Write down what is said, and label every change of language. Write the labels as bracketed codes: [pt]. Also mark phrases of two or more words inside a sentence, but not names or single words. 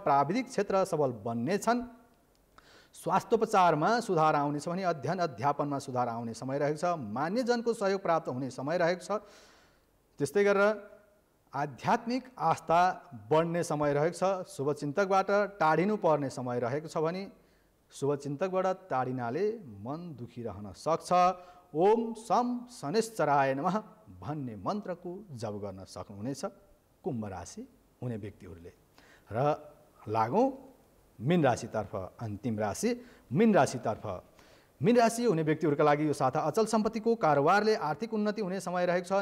[ne] प्राविधिक क्षेत्र सबल बन्नेछन्। स्वास्थ्योपचारमा सुधार आउनेछ भने अध्ययन अध्यापनमा सुधार आउने समय रहेको छ। मान्यजनको सहयोग प्राप्त हुने समय रहेको छ। त्यस्तै गरेर आध्यात्मिक आस्था बढ्ने समय रहेको छ। शुभचिन्तकबाट टाढिनु पर्ने समय रहेको छ भने शुभचिन्तकबाट टाढिनाले मन दुखी रहन सक्छ। [sa] ओम सम शनिश्चराय नमः [ne] भन्ने मन्त्रको जप गर्न सक्नुहुनेछ कुम्भ राशि हुने व्यक्तिहरूले। र लागौँ मीन राशितर्फ। अन्तिम राशि मीन राशितर्फ। मीन राशि हुने व्यक्तिहरूका लागि यो साता अचल सम्पत्तिको कारोबारले आर्थिक उन्नति हुने समय रहेको छ।